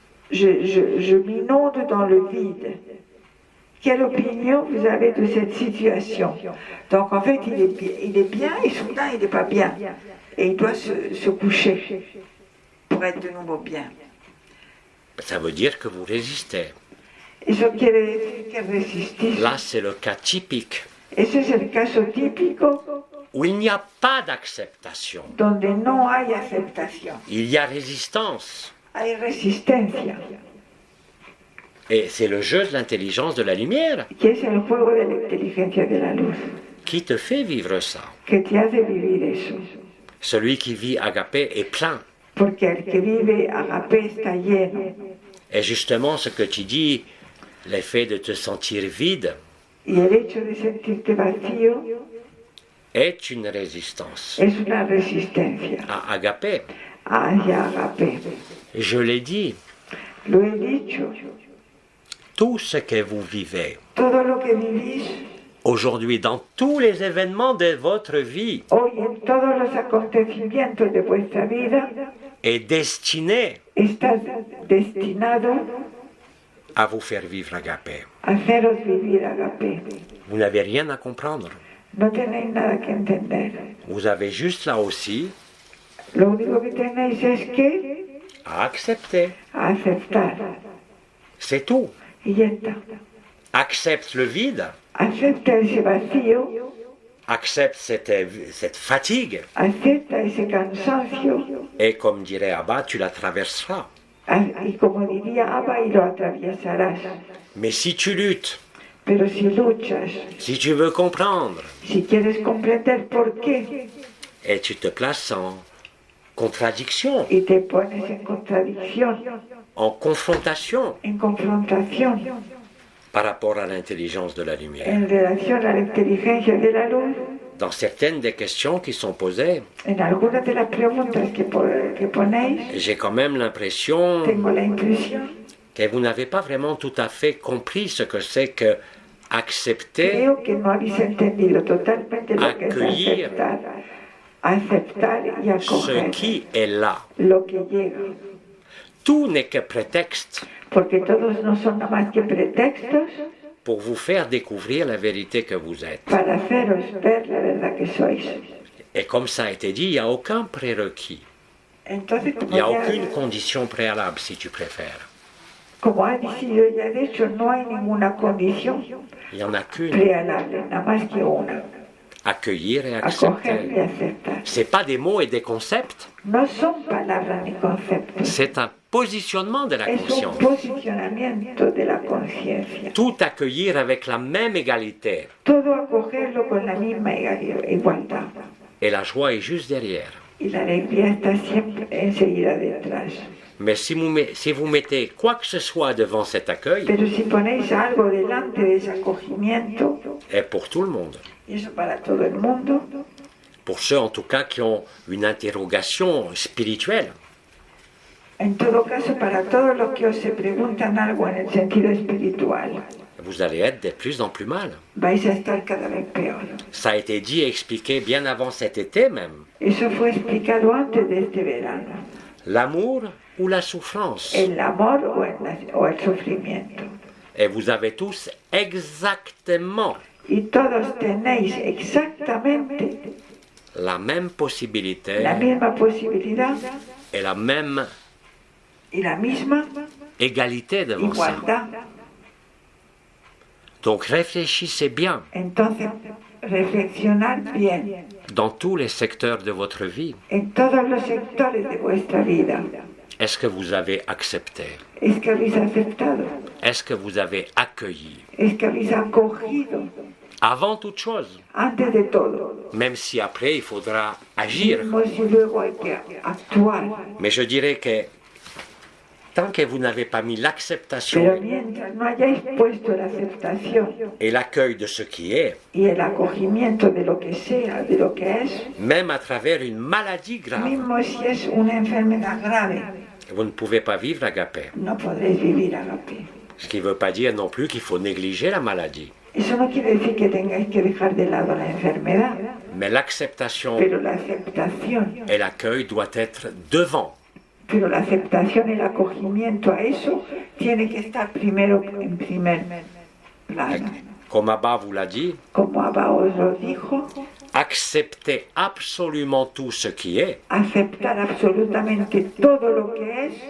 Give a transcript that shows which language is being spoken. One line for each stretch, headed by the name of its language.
French: Je m'inonde dans le vide. Quelle opinion vous avez de cette situation? Donc en fait, il est bien et soudain, il n'est pas bien. Et il doit se coucher pour être de nouveau bien. Ça veut dire que vous résistez.
Spanish: Eso quiere decir que resistís.
French: Là c'est le cas typique
Spanish: Ese es el caso típico
French: où il n'y a pas d'acceptation.
Spanish: donde no hay aceptación.
French: Il y a résistance.
Spanish: Hay resistencia,
French: Et c'est le jeu de l'intelligence de la lumière
Spanish: que es el juego de la inteligencia de la luz,
French: qui te fait vivre ça.
Spanish: que te hace vivir eso.
French: Celui qui vit agapé est plein.
Spanish: Porque el que vive agape está lleno.
French: Et justement ce que tu dis, l'effet de te sentir vide,
Spanish: Y el hecho de sentirte vacío
French: est une résistance
Spanish: es una resistencia
French: à agapé.
Spanish: hacia agape.
French: Je l'ai dit,
Spanish: Lo he dicho,
French: tout ce que vous vivez
Spanish: todo lo que vivís
French: aujourd'hui dans tous les événements de votre vie
Spanish: hoy en todos los acontecimientos de vuestra vida
French: est destiné
Spanish: está destinado
French: à vous faire vivre agapé.
Spanish: a haceros vivir agape.
French: Vous n'avez rien à comprendre.
Spanish: No tenéis nada que entender.
French: Vous avez juste là aussi
Spanish: Lo único que tenéis es que
French: à accepter.
Spanish: aceptar.
French: C'est tout.
Spanish: Y ya está.
French: Accepte le vide,
Spanish: Acepta ese vacío,
French: accepte cette fatigue,
Spanish: acepta ese cansancio,
French: et comme dirait Abba, tu la traverseras.
Spanish: y como diría Abba, y lo atraviesarás.
French: Mais si tu luttes,
Spanish: Pero si luchas,
French: si tu veux comprendre,
Spanish: si quieres comprender por qué,
French: et tu te places en contradiction,
Spanish: y te pones en contradicción,
French: en confrontation
Spanish: en confrontación,
French: par rapport à l'intelligence de la lumière,
Spanish: en relación a la inteligencia de la luz,
French: dans certaines des questions qui sont posées,
Spanish: en algunas de las preguntas que ponéis,
French: j'ai quand même l'impression
Spanish: tengo la impresión,
French: que vous n'avez pas vraiment tout à fait compris ce que c'est que accepter,
Spanish: creo que no habéis entendido totalmente lo que es
French: Accueillir.
Spanish: aceptar y
French: ce
Spanish: acoger
French: qui est là.
Spanish: lo que llega,
French: Tout n'est que prétexte
Spanish: porque todos no son nada más que pretextos
French: pour vous faire découvrir la vérité que vous êtes.
Spanish: para haceros ver la verdad que sois.
French: Et comme ça a été dit, il n'y a aucun prérequis.
Spanish: Entonces,
French: Il n'y a aucune condition préalable, si tu préfères.
Spanish: como ha sido ya dicho, no hay ninguna condición
French: Il n'y en a qu'une.
Spanish: prealable, nada más que una,
French: Accueillir et
Spanish: acoger y
French: accepter.
Spanish: aceptar.
French: Ce n'est pas des mots et des concepts,
Spanish: No son palabras ni conceptos,
French: c'est un positionnement de la
Spanish: es un
French: conscience.
Spanish: posicionamiento de la conciencia.
French: Tout accueillir avec la même égalité.
Spanish: Todo acogerlo con la misma igualdad.
French: Et la joie est juste derrière.
Spanish: Y la alegría está siempre enseguida detrás.
French: Mais si vous mettez quoi que ce soit devant cet accueil,
Spanish: Pero si ponéis algo delante de ese acogimiento,
French: est pour tout le monde.
Spanish: y eso para todo el mundo,
French: Pour ceux en tout cas qui ont une interrogation spirituelle,
Spanish: en todo caso para todos los que os se preguntan algo en el sentido espiritual,
French: vous allez être de plus en plus mal.
Spanish: vais a estar cada vez peor.
French: Ça a été dit et expliqué bien avant cet été même.
Spanish: Eso fue explicado antes de este verano.
French: L'amour ou la souffrance.
Spanish: El amor o el sufrimiento.
French: Et vous avez tous exactement
Spanish: Y todos tenéis exactamente
French: la même possibilité
Spanish: la misma posibilidad
French: et la même
Spanish: y la misma
French: égalité devant ça.
Spanish: igualdad.
French: Donc réfléchissez bien
Spanish: Entonces, reflexionad bien
French: dans tous les secteurs de votre vie.
Spanish: en todos los sectores de vuestra vida.
French: Est-ce que vous avez accepté?
Spanish: Es que habéis aceptado,
French: Est-ce que vous avez accueilli?
Spanish: es que habéis acogido,
French: Avant toute chose,
Spanish: antes de todo.
French: même si après il faudra agir.
Spanish: Mismo si luego hay que actuar.
French: Mais je dirais que tant que vous n'avez pas mis
Spanish: Pero
French: l'acceptation
Spanish: mientras no hayáis puesto la aceptación
French: et l'accueil de ce qui est,
Spanish: y el acogimiento de lo que sea, de lo que es,
French: même à travers une maladie grave,
Spanish: mismo si es una enfermedad grave,
French: vous ne pouvez pas vivre agapé.
Spanish: no podréis vivir agape.
French: Ce qui ne veut pas dire non plus qu'il faut négliger la maladie.
Spanish: Eso no quiere decir que tengáis que dejar de lado la enfermedad,
French: Mais l'acceptation
Spanish: pero la aceptación,
French: et l'accueil doivent être devant.
Spanish: pero la aceptación, el acogimiento a eso tiene que estar primero en primer plano.
French: Comme Abba vous l'a dit,
Spanish: Como Abba os lo dijo,
French: acceptez absolument tout ce qui est,
Spanish: aceptar absolutamente todo lo que es,